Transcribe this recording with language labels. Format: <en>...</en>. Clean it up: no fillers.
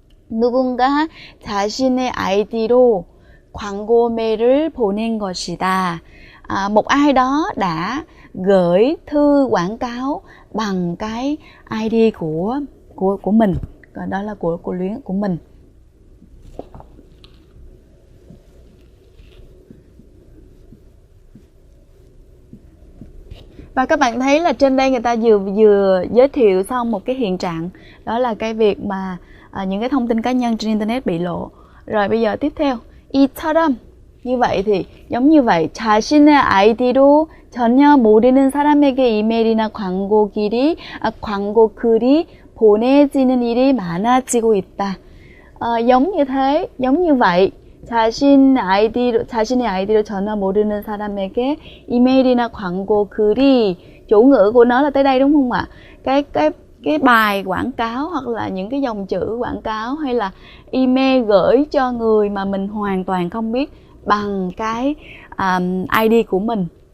<ko>누군가 자신의 아이디로 광고 메일을 보낸 것이다.</ko> <vi>Một ai đó đã gửi thư quảng cáo bằng cái ID của mình, đó là của Luyến, của mình. Và các bạn thấy là trên đây người ta vừa giới thiệu xong một cái hiện trạng, đó là cái việc mà những cái thông tin cá nhân trên internet bị lộ.</vi> <ko>Rồi bây giờ tiếp theo, 이처럼,</ko> <vi>như vậy thì giống như vậy,</vi> <ko>자신의 아이디로 전혀 모르는 사람에게 이메일이나 광고 글이 보내지는 일이 많아지고 있다.</ko> <vi>giống như thế, giống như vậy,</vi> <ko>자신의 아이디로 전혀 모르는 사람에게 이메일이나 광고 글이,</ko> <vi>chủ ngữ của nó là tới đây đúng không ạ? Cái bài quảng cáo hoặc là những cái dòng chữ quảng cáo hay là email gửi cho người mà mình hoàn toàn không biết bằng cái ID của mình.</vi>